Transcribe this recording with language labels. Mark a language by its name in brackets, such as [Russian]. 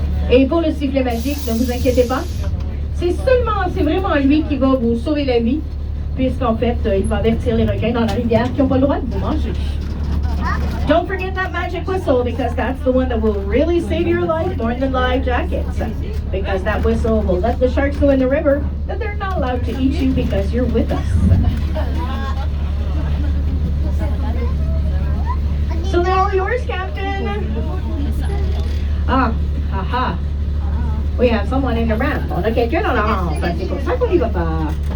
[French] Et pour le sifflet magique, ne vous inquiétez pas, c'est vraiment lui qui va vous sauver la vie, puisqu'en fait, il va avertir les requins dans la rivière qui n'ont pas le droit de vous manger. [English] Don't forget that magic whistle, because that's the one that will really save your life more than life jackets. Because that whistle will let the sharks know in the river that they're not allowed to eat you because you're with us. So they're all yours, Captain. Ah, haha. We have someone in the ramp. [French] On a quelqu'un dans la rampe. C'est pour ça qu'on y va pas.